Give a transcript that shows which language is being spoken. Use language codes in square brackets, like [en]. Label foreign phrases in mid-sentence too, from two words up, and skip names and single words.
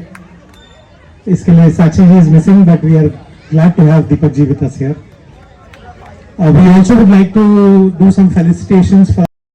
[hi] इसके लिए साक्षी जी [en] is missing, but we are glad to have Deepak ji with us here. We also would like to do some felicitations for